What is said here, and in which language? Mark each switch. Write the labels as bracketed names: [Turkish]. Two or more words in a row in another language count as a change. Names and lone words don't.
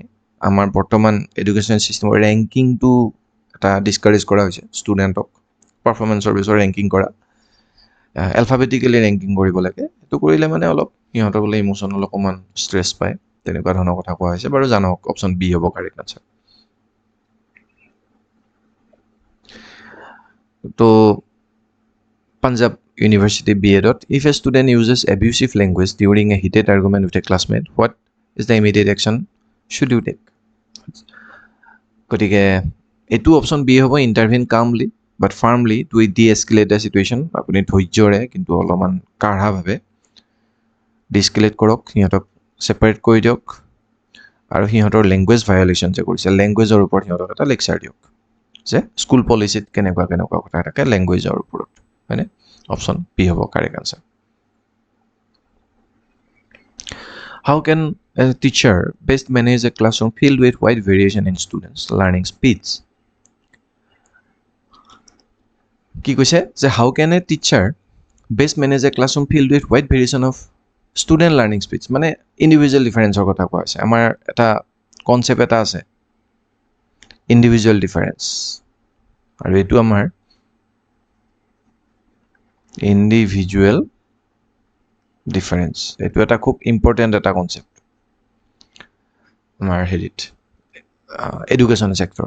[Assamese] আমাৰ বৰ্তমান এডুকেশ্যন ছিষ্টেমৰ ৰেংকিংটো এটা ডিছকাৰেজ কৰা হৈছে ষ্টুডেণ্টক, পাৰফৰ্মেঞ্চৰ বেছত ৰেংকিং কৰা, [English] alphabetically ranking [Assamese] কৰিব লাগে। সেইটো কৰিলে মানে অলপ সিহঁতৰ বোলে ইম'চনেল অকণমান ষ্ট্ৰেছ পায়, তেনেকুৱা ধৰণৰ কথা কোৱা হৈছে। বাৰু জানক, [English] option B [Assamese] হ'ব [English] correct answer. [Assamese] তো Punjab University B.Ed. [English] If a student uses abusive language during a heated argument with a classmate, what is the immediate action should you take? [Assamese] গতিকে এইটো [English] option B [Assamese] হ'ব, [English] intervene calmly but firmly to de-escalate the situation. [Assamese] আপুনি ধৈৰ্যৰে কিন্তু অলপমান কাঢ়াভাৱে ডিস্কেলেট কৰক, সিহঁতক ছেপাৰেট কৰি দিয়ক, আৰু সিহঁতৰ লেংগুৱেজ ভায়লেশ্যন যে কৰিছে, লেংগুৱেজৰ ওপৰত সিহঁতক এটা লেকচাৰ দিয়ক যে স্কুল পলিচিত কেনেকুৱা কেনেকুৱা কথা থাকে লেংগুৱেজৰ ওপৰত, হয়নে? [English] option B [Assamese] হ'ব [English] correct answer. How can a teacher best manage a classroom filled with wide variation in students' learning speeds? [Assamese] কি কৈছে যে [English] how can a teacher best manage a classroom filled with wide variation of student learning speeds? [Assamese] মানে ইণ্ডিভিজুৱেল ডিফাৰেঞ্চৰ কথা কোৱা হৈছে। আমাৰ এটা কনচেপ্ট এটা আছে [English] individual difference, [Assamese] আৰু এইটো আমাৰ [English] individual difference, [Assamese] এইটো এটা খুব ইম্পৰ্টেণ্ট এটা কনচেপ্ট আমাৰ হেৰিত [English] education sector.